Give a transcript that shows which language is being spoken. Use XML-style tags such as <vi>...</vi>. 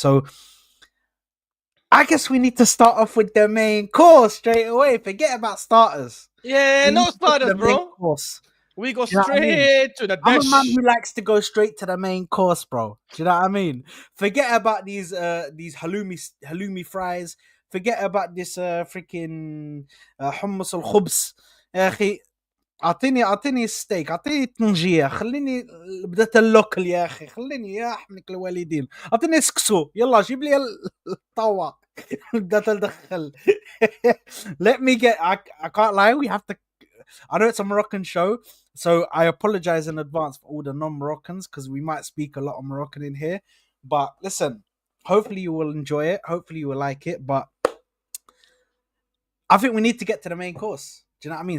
<en>So, I guess we need to start off with the main course straight away. Forget about starters. Yeah, no starters, bro. Course. We go straight to the dish. I'm a man who likes to go straight to the main course, bro. Do you know what I mean? Forget about these halloumi fries. Forget about this freaking hummus al-khubz.</en> <ar>يا أخي, أعطيني ستيك, أعطيني طنجية, خليني بدأت اللوكل يا أخي, خليني يا أحمد الوالدين, أعطيني سكسو, يلا جيب لي الطاوة. بدأت أدخل.</ar> <en>Let me get. I can't lie. We have to. I know it's a Moroccan show, so I apologize in advance for all the non-Moroccans because we might speak a lot of Moroccan in here. But listen, hopefully you will enjoy it. Hopefully you will like it. But I think we need to get to the main course. Do you know what I mean?</en>